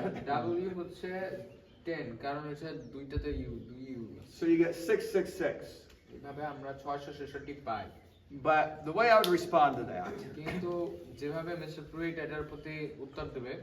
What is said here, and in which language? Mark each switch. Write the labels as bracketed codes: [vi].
[bn] W হচ্ছে 10 কারণ এটা দুইটাতে ইউ দুই ইউ। [en] So you get 666. [bn] এইভাবে আমরা 666 পাই। [en] But the way I would respond to that, [bn] কিন্তু যেভাবে মিস্টার প্রুইট এটার প্রতি উত্তর দেবে,